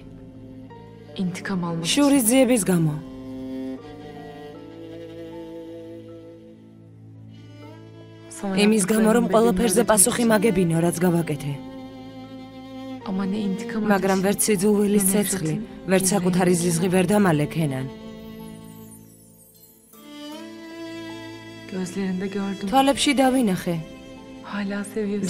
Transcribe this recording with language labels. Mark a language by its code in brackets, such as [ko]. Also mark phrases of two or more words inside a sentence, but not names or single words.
[tr] İntikam almak için. [ka] შურის ძიების გამო. Sana იმის გამო, რომ yaptıklarının ყველაფერზე bedelini პასუხი ödeyeceğim. მაგებინო, რაც გავაკეთე. [tr] Ama ne intikam [ka] მაგრამ ვერც სიძულვილის ცეცხლი, ვერც საკუთარი ზიზღი ვერ დამალე Kenan. [tr] Gözlerinde gördüm. [ka] თვალებში დავინახე. [tr] Hala seviyorsun.